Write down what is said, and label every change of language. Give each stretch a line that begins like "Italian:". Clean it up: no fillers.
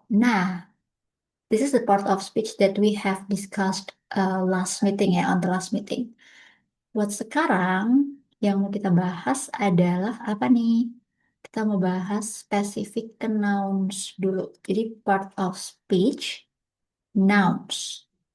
English: Nah, this is the part of speech that we have discussed last meeting ya, on the last meeting.
Indonesian: Buat sekarang, yang mau kita bahas adalah apa nih? Kita mau bahas spesifik ke nouns dulu. Jadi part of speech, nouns.